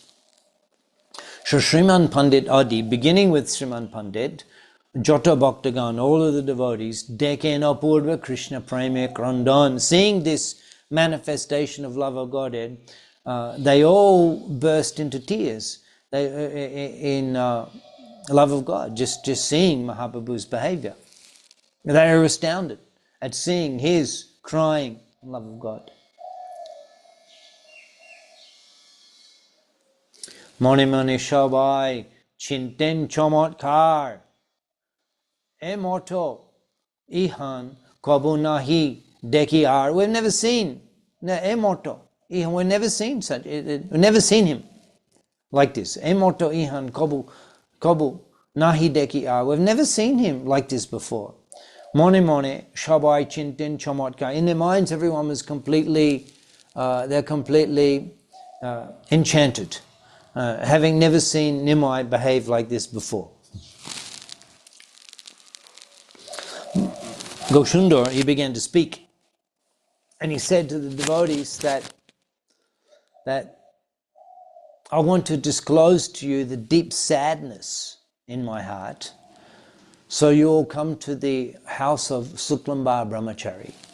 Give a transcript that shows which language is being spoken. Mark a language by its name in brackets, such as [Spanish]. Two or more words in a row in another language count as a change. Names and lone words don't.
[English] So Sriman Pandit Adi, beginning with Sriman Pandit, [Bangla] যত ভক্তগণ, [English] all of the devotees, [Bangla] দেখেন অপূর্ব কৃষ্ণ প্রেমে ক্রন্দন, [English] seeing this manifestation of love of Godhead, they all burst into tears in love of God, just seeing Mahaprabhu's behavior. They are astounded at seeing his crying love of God. [Bangla] মনে মনে সবাই চিন্তেন চমৎকার এমত ইহা কভু নাহি দেখি আর. [English] We've never seen emoto. We've never seen such. We've never seen him like this. [Bangla] এমত ইহা কভু নাহি দেখি আর. [English] We've never seen him like this before. [Bangla] মনে মনে সবাই চিন্তেন চমৎকার. [English] In their minds, everyone was completely. They're completely enchanted. Having never seen Nimai behave like this before. Goshundor, he began to speak, and he said to the devotees that I want to disclose to you the deep sadness in my heart, so you all come to the house of Suklambar Brahmachari.